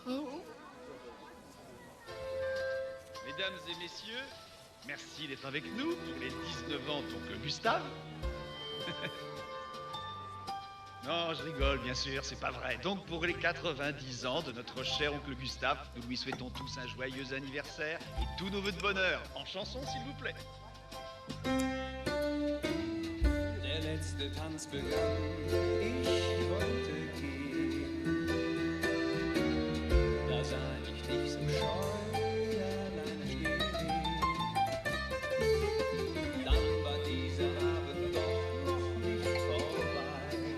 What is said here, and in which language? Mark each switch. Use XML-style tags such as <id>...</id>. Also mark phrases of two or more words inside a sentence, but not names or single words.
<fr>Mesdames et messieurs, merci d'être avec nous pour les 19 ans d'oncle Gustave. Non, je rigole, bien sûr, c'est pas vrai. Donc, pour les 90 ans de notre cher oncle Gustave, nous lui souhaitons tous un joyeux anniversaire et tous nos vœux de bonheur. En chanson, s'il vous plaît.</fr> <de>Der letzte Tanz begann, ich wollte gehen. Da sah ich dich so scheu allein stehen. Dann war dieser Abend doch noch nicht vorbei.</de>